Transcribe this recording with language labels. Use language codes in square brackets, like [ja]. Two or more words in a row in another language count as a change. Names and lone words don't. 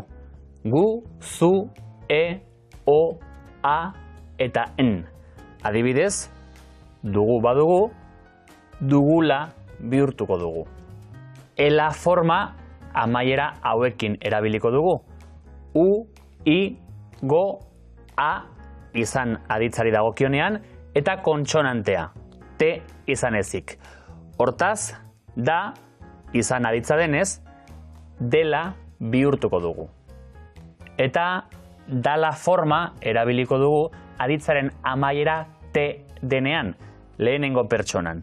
[eu] Gu, zu, e, o, a eta n. Adibidez, dugu badugu, dugula bihurtuko dugu. Ela forma amaiera hauekin erabiliko dugu. U, i, go, a izan aditzari dagokionean, eta kontsonantea, T izan ezik. Hortaz, da izan aditza denez, dela bihurtuko dugu. Eta dala forma erabiliko dugu aditzaren amaiera T denean, lehenengo pertsonan.